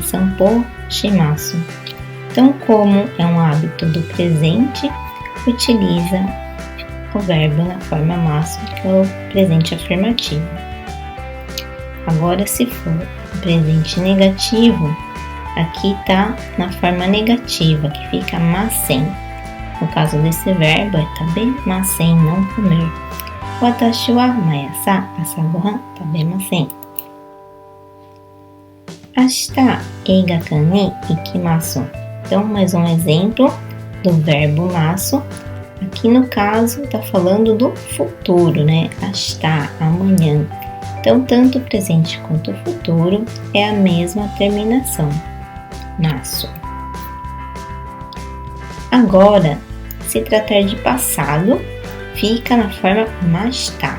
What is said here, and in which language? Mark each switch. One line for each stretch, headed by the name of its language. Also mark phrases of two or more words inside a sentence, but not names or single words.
Japanese: 散歩します.
Portuguese: Então, como é um hábito do presente, utiliza o verbo na forma masu, que é o presente afirmativo. Agora, se for o presente negativo, aqui está na forma negativa, que fica masen. No caso desse verbo, é tabemasen, não comer.
Japanese: 私は毎朝朝ご飯食べません. 明日映画館に行きます.
Portuguese: Então, mais um exemplo do verbo masu. Aqui no caso, está falando do futuro, né? Ashita, amanhã. Então, tanto o presente quanto o futuro é a mesma terminação, masu. Agora, se tratar de passado, fica na forma mashita.